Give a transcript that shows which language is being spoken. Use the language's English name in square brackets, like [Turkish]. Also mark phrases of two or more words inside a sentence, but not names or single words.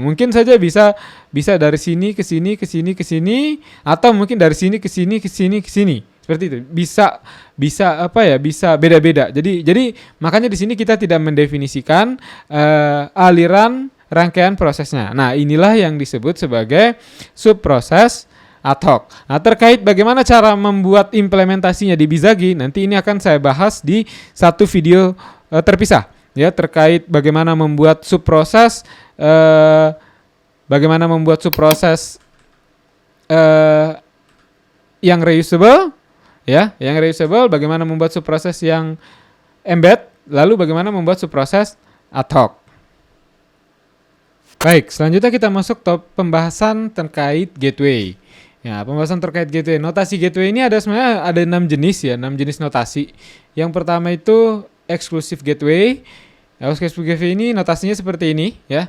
[Indonesian] Mungkin saja bisa dari sini ke sini ke sini ke sini atau mungkin dari sini ke sini ke sini ke sini. Seperti itu. Bisa beda-beda. Jadi makanya di sini kita tidak mendefinisikan aliran rangkaian prosesnya. Nah, inilah yang disebut sebagai subproses ad hoc. Nah, terkait bagaimana cara membuat implementasinya di Bizagi, nanti ini akan saya bahas di satu video terpisah ya, terkait bagaimana membuat subproses yang reusable ya, bagaimana membuat subproses yang embed, lalu bagaimana membuat subproses ad hoc. Baik, selanjutnya kita masuk pembahasan terkait gateway. Ya, pembahasan terkait gateway. Notasi gateway ini sebenarnya ada 6 jenis ya, 6 jenis notasi. Yang pertama itu [English] exclusive gateway. Exclusive gateway [Indonesian] ini notasinya seperti ini ya.